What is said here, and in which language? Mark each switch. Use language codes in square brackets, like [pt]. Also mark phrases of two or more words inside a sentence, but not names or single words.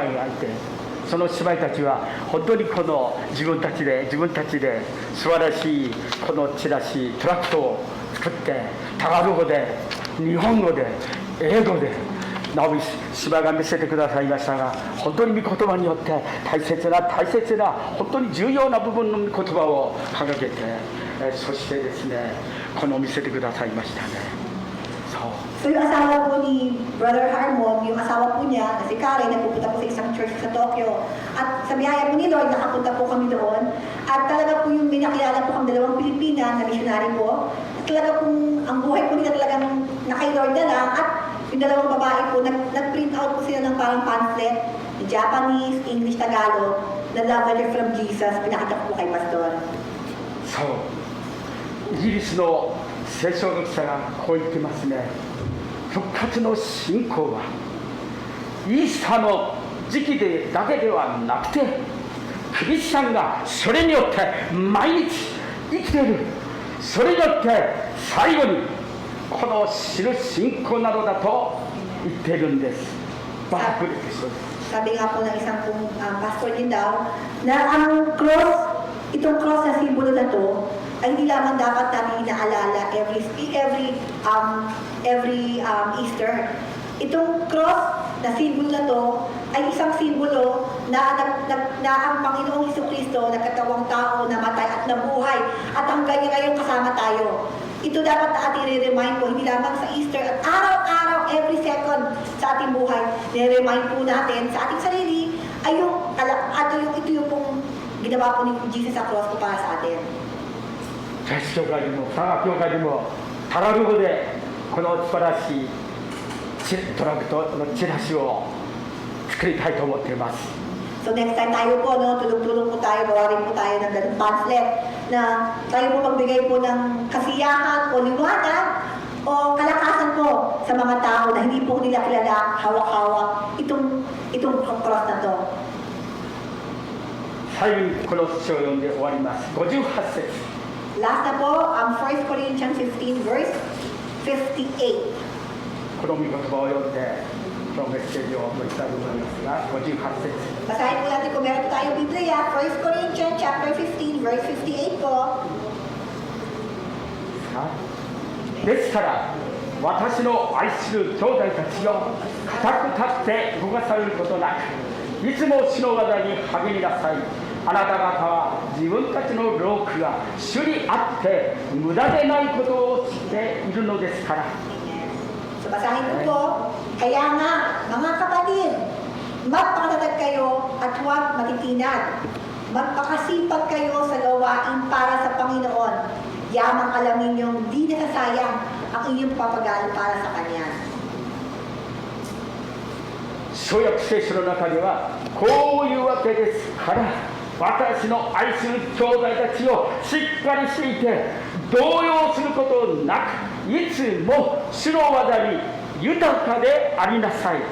[ja] 妹がいて、その姉妹たちは本当にこの自分たちで素晴らしいこのチラシトラクトを作って、タガロ語で日本語で英語で直美姉妹が見せてくださいましたが、本当に御言葉によって大切な本当に重要な部分の御言葉を掲げて、そしてですねこの見せてくださいましたね。 [tl] So yung asawa po ni Brother Harmon, yung asawa po niya, na si Karen, nagpupunta po sa isang church sa Tokyo. At sa biyaya po ni Lord, nakapunta po kami doon. At talaga po yung minakilala po kami dalawang Pilipina na missionary po. At talaga pong ang buhay po nila talagang nakay Lord na lang. At yung dalawang babae po, nag-print out po sila ng parang pamphlet, Japanese, English, Tagalog, na [en] love letter from Jesus, [tl] pinakita po kay Pastor. [ja] そう、イギリスの聖書学者がこう言ってますね。復活の信仰はイースターの時期でだけではなくて、クリスチャンがそれによって毎日生きている、それによって最後にこの知る信仰なのだと言っているんです。バークレです。 [tl] Sabi nga po ng isang pastor din daw, na ang cross, itong cross na simbolo na to, ay hindi lamang dapat natin inaalala every Easter. Itong cross na simbolo na to ay isang simbolo na ang Panginoong Jesucristo nagkatawang tao, namatay at nabuhay at hanggang ngayon kasama tayo. Ito dapat na ating re-remind po, hindi lamang sa Easter at araw-araw, [en] every second [tl] sa ating buhay, re-remind po natin sa ating sarili ay ito yung pong ginawa po ni Jesus sa cross po para sa atin. [ja] チャイス教会でも佐賀教会でもタガロ語でこの素晴らしいトラクトのチラシを作りたいと思っています。 [tl] So [en] next time [tl] tayo po, no, tulong-tulong po tayo, gawa rin po tayo ng ganung pamphlet na tayo po magbigay po ng kasiyahan o liwanag o kalakasan po sa mga tao na hindi po nila kilala, hawak-hawak itong cross na to. [ja] 最後にこの詩を読んで終わります。58節。 [tl] Last na po, 1 Corinthians 15 verse 58. [ja] この御言葉を読んで今日メッセージを終えたいと思いますが、58節。 [tl] Basahin po natin kung meron po tayong Biblia, 1 Corinthians chapter 15 verse 58 po. [ja] ですから私の愛する兄弟たちよ、固く立って動かされることなく、いつも主の技に励みなさい。あなた方は自分たちの労苦が主にあって無駄でないことを知っているのですから。 [tl] So basahin ko po, kaya nga mga kapatid, magpakatatag kayo at huwag matitinag. Magpakasipag kayo sa gawain para sa Panginoon. Yamang alam ninyong di nasasayang ang inyong papagal para sa Kanya. [ja] 新約聖書の中ではこういうわけですから、私の愛する兄弟たちをしっかりしていて動揺することなく、いつも主の技に豊かでありなさい。